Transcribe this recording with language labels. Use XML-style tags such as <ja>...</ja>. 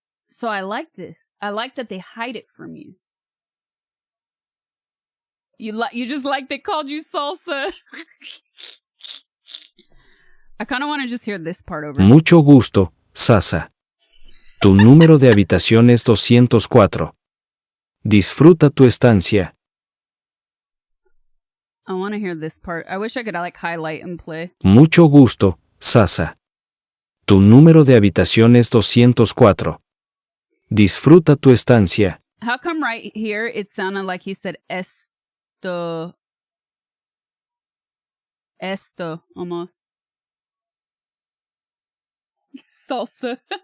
<en>So I like this. I like that they hide it from you. You just like they called you salsa. I kind of want to just hear this part over.</en> <es>Mucho gusto, Sasha. Tu número de habitación es 204. Disfruta tu estancia.</es> <en>I want to hear this part. I wish I could like highlight and play.</en> <es>Mucho gusto, Sasha. Tu número de habitación es 204. Disfruta tu estancia.</es> <en>How come right here it sounded like he said esto almost. Salsa.</en>